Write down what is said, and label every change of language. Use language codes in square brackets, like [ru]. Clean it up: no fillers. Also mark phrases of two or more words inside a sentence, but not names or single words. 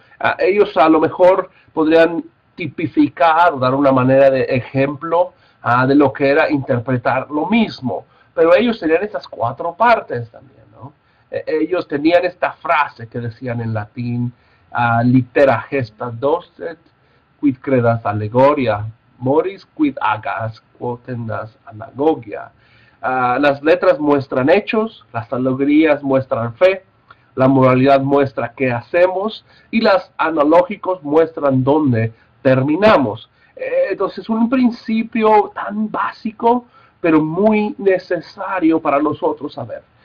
[es] Ellos a lo mejor podrían tipificar, dar una manera de ejemplo de lo que era interpretar lo mismo. Pero ellos tenían estas cuatro partes también, ¿no? Ellos tenían esta frase que decían en latín, [la] litera gesta docet, quid credas allegoria, moris quid agas quotendas anagogia. [es] Las letras muestran hechos, las alegorías muestran fe, la moralidad muestra qué hacemos y las analógicos muestran dónde terminamos. Entonces, un principio tan básico, pero muy necesario para nosotros saber.